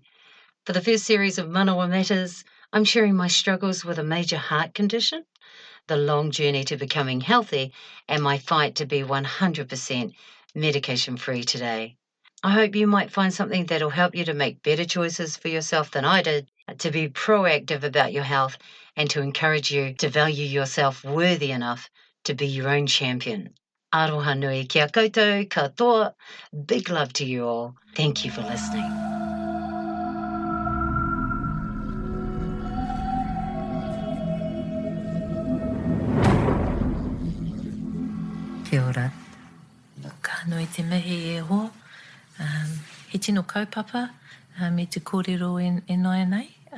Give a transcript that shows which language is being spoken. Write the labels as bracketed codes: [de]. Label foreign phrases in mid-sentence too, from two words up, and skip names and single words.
[en] For the first series of Manawa Matters, I'm sharing my struggles with a major heart condition, the long journey to becoming healthy, and my fight to be 100% medication-free today. I hope you might find something that'll help you to make better choices for yourself than I did, to be proactive about your health, and to encourage you to value yourself worthy enough to be your own champion. [mi] Aroha nui kia koutou katoa. [en] Big love to you all. Thank you for listening. [mi] Kia ora. Ka nui te mihi e hoa. He tino kaupapa me te kōrero e noia nei.